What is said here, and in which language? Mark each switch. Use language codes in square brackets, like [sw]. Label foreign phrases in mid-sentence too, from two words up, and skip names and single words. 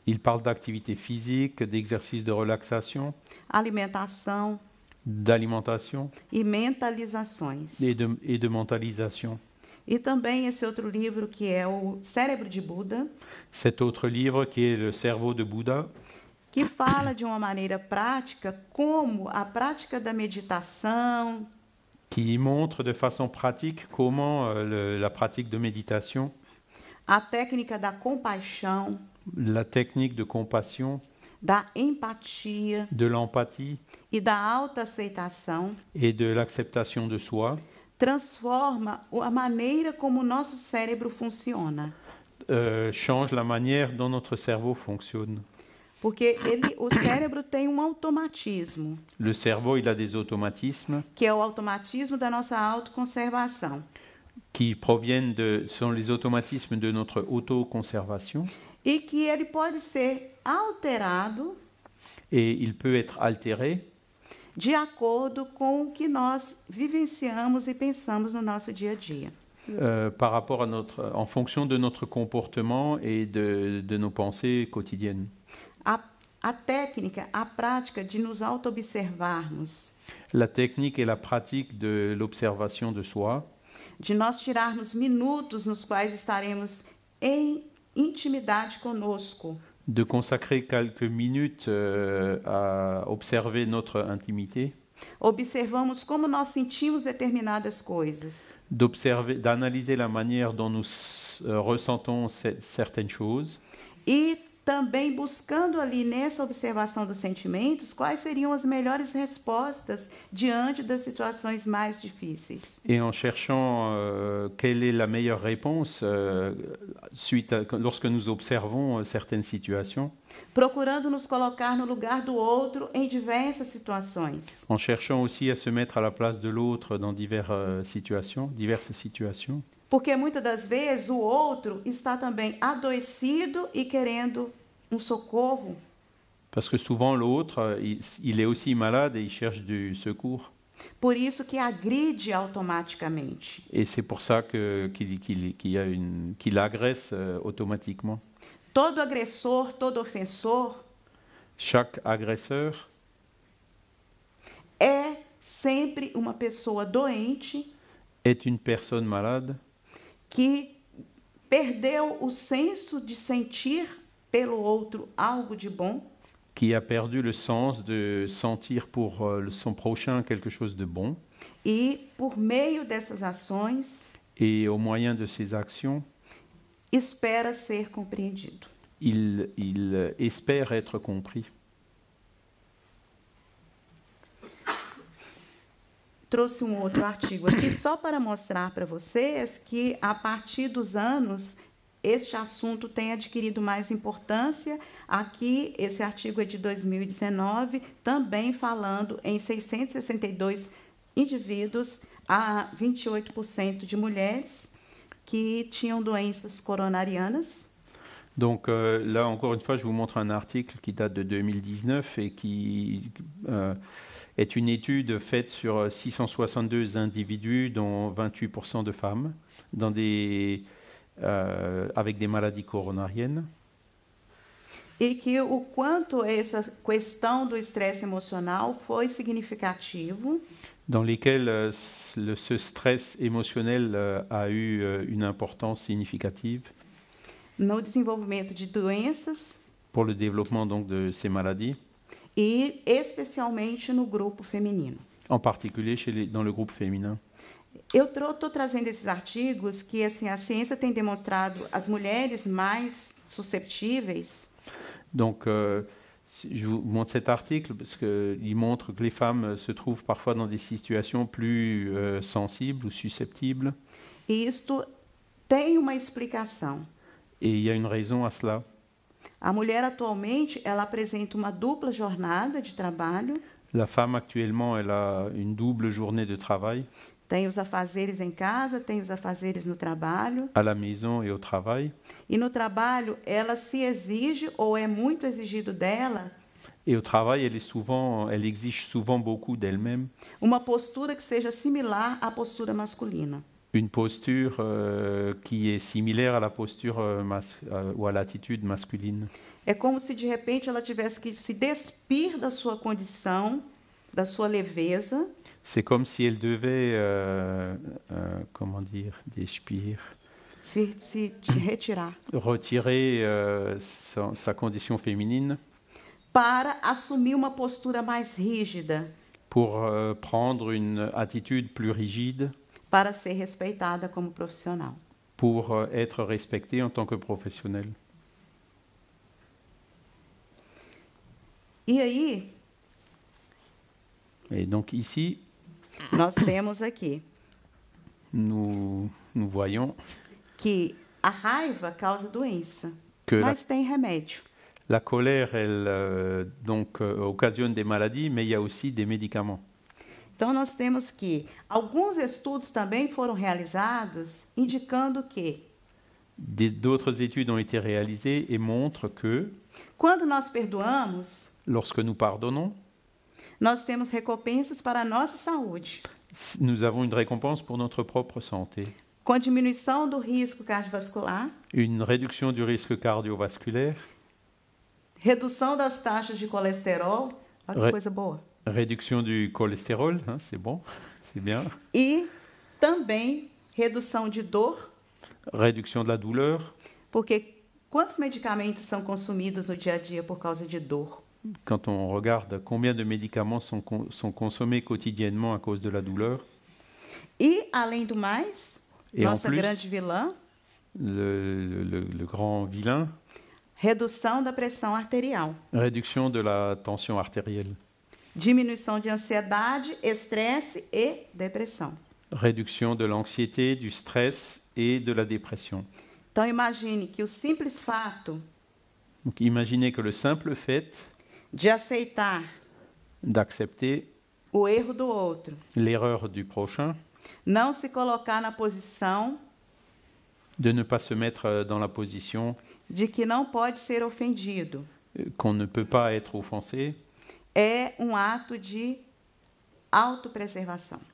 [fr] Il parle d'activité physique, d'exercice de relaxation, [pt] alimentação [fr] d'alimentation [pt] e mentalizações. [fr] et de mentalisation. [pt] E também esse outro livro que é o Cérebro de Buda, [fr] Cet autre livre qui est Le cerveau de Bouddha, [pt] que fala de uma maneira prática como a prática da meditação, [fr] qui montre de façon pratique comment la pratique de méditation, [pt] a técnica da compaixão, [fr] la technique de compassion, [pt] da empatia [fr] de l'empathie [pt] e da autoaceitação [fr] et de l'acceptation de soi [pt] transforma a maneira como o nosso cérebro funciona. [fr] change la manière dont notre cerveau fonctionne. [pt] Porque o cérebro tem um automatismo, [fr] Le cerveau, il a des automatismes [pt] que é o automatismo da nossa autoconservação. [fr] qui sont les automatismes de notre autoconservation, [pt] E que ele pode ser alterado [fr] et il peut être altéré [pt] de acordo com o que nós vivenciamos e pensamos no nosso dia a dia. [fr] par rapport à en fonction de notre comportement et de nos pensées quotidiennes. [pt] A técnica, a prática de nos auto-observarmos, [fr] La technique et la pratique de l'observation de soi, [pt] de nós tirarmos minutos nos quais estaremos em intimidade conosco, [fr] de consacrer quelques minutes à observer notre intimité, [pt] observamos como nós sentimos determinadas coisas. [fr] d'analyser la manière dont nous ressentons certaines choses, [pt] E também buscando ali nessa observação dos sentimentos quais seriam as melhores respostas diante das situações mais difíceis. [fr] et en cherchant quelle est la meilleure réponse lorsque nous observons certaines situations, [pt] Procurando nos colocar no lugar do outro em diversas situações. [fr] en cherchant aussi à se mettre à la place de l'autre dans diverses situations. [pt] Porque muitas das vezes o outro está também adoecido e querendo um socorro. [fr] Parce que souvent l'autre, il est aussi malade et il cherche du secours. [pt] Por isso que agride automaticamente. [fr] Et c'est pour ça qu'il agresse automatiquement. [pt] Todo agressor, todo ofensor [fr] Chaque agresseur [pt] é sempre uma pessoa doente [fr] est une personne malade [pt] que perdeu o senso de sentir pelo outro algo de bom [fr] qui a perdu le sens de sentir pour son prochain quelque chose de bon. [pt] e, por meio dessas ações, [fr] Et au moyen de ses actions, [pt] espera ser compreendido. [fr] il espère être compris. [pt] Trouxe um outro artigo aqui só para mostrar para vocês que, a partir dos anos, este assunto tem adquirido mais importância. Aqui, esse artigo é de 2019, também falando em 662 indivíduos, a 28% de mulheres que tinham doenças coronarianas. [fr] Donc là, encore une fois, je vous montre un article qui date de 2019 et qui est une étude faite sur 662 individus, dont 28% de femmes, avec des maladies coronariennes. [pt] E que o quanto essa questão do estresse emocional foi significativo. [fr] Dans lesquels ce stress émotionnel a eu une importance significative [pt] No desenvolvimento de doenças [fr] pour le développement donc de ces maladies, [pt] e especialmente no grupo feminino. [fr] en particulier dans le groupe féminin. [pt] Eu estou trazendo esses artigos que assim, a ciência tem demonstrado as mulheres mais susceptíveis. [fr] Donc, je vous montre cet article parce qu'il montre que les femmes se trouvent parfois dans des situations plus sensibles ou susceptibles. [pt] E isto tem uma explicação. [fr] Et il y a une raison à cela. [pt] A mulher atualmente ela apresenta uma dupla jornada de trabalho. [fr] La femme actuellement, elle a une double journée de travail. [pt] Tem os afazeres em casa, tem os afazeres no trabalho. [fr] À la maison et au travail. [pt] E no trabalho, ela se exige, ou é muito exigido dela, [fr] Et au travail, elle exige souvent beaucoup d'elle-même. [pt] uma postura que seja similar à postura masculina. [fr] Une posture qui est similaire à la posture ou à l'attitude masculine. [pt] É como se de repente ela tivesse que se despir da sua condição, da sua leveza, [fr] C'est comme si elle devait, comment dire, [pt] despir, se retirar, [fr] retirer sa condition féminine [pt] para assumir uma postura mais rígida, [fr] pour prendre une attitude plus rigide, [pt] para ser respeitada como profissional. [fr] pour être respectée en tant que professionnelle. [pt] E aí, [fr] Et donc ici, [pt] nós temos aqui [fr] nous voyons [pt] que a raiva causa doença, [fr] que [pt] mas tem remédio. [fr] la colère, elle occasionne des maladies, mais il y a aussi des médicaments. [pt] Então, nós temos que alguns estudos também foram realizados indicando que, [fr] D'autres études ont été réalisées et montrent que [pt] quando nós perdoamos, [fr] lorsque nous pardonnons, [pt] nós temos recompensas para a nossa saúde, [fr] nous avons une récompense pour notre propre santé, [pt] com diminuição do risco cardiovascular, [fr] une réduction du risque cardiovasculaire, [pt] redução das taxas de colesterol, olha que coisa boa, [fr] réduction du cholestérol, hein, c'est bon, c'est bien, [pt] e também redução de dor, [fr] réduction de la douleur. [pt] porque quantos medicamentos são consumidos no dia a dia por causa de dor? [fr] Quand on regarde combien de médicaments sont consommés quotidiennement à cause de la douleur, [pt] E, além do mais, [fr] Et en [pt] nossa [fr] plus, [pt] grande vilã, [fr] le grand vilain, [pt] redução da pressão arterial, [fr] réduction de la tension artérielle, [pt] diminuição de ansiedade, estresse e depressão. [fr] réduction de l'anxiété, du stress et de la dépression. [pt] Então, imagine que o simples fato [fr] Donc imaginez que le simple fait [pt] de aceitar [fr] d'accepter [pt] o erro do outro, [fr] l'erreur du prochain, [pt] não se colocar na posição [fr] de ne pas se mettre dans la position [pt] de que não pode ser ofendido, [fr] qu'on ne peut pas être offensé, [pt] é um ato de autopreservação.